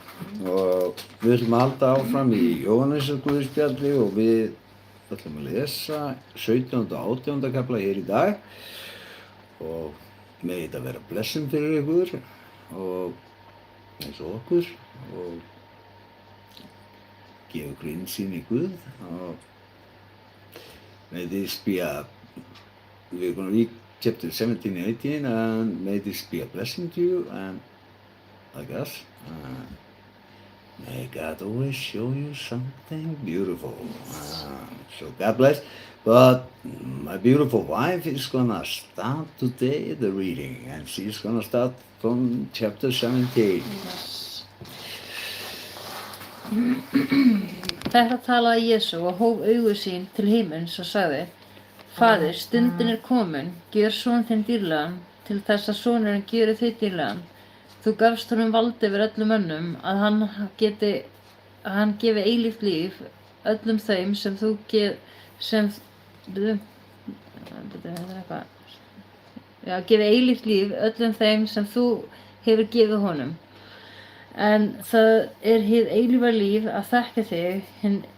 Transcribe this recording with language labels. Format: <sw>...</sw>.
<is>Og við ætlum að halda áfram í Jóhannesar Guðspjalli og við ætlum að lesa 17. og 18. kafla hér í dag. Og megi þetta vera blessun fyrir ykkur og eins og okkur og gefa ykkur innsýn í Guð.</is> <en>May this be we're going to read chapter 17 and 18, and may this be a blessing to you and like us. May God always show you something beautiful. So God bless. But my beautiful wife is going to start today the reading, and she's going to start from chapter 17. Yes.</en> <is>Þetta talaði Jesú og hóf augu sín til himins og sagði: Faðir, stundin er komin, gjör son þinn dýrlegan, til þess að sonurinn gjöri þig dýrlegan. Þú gafst honum vald yfir öllum mönnum, að hann gefi eilíft líf öllum þeim sem þú gefi eilíft líf öllum þeim sem þú hefur gefið honum. En það er hið eilífa líf að þekka þig, hinn</is>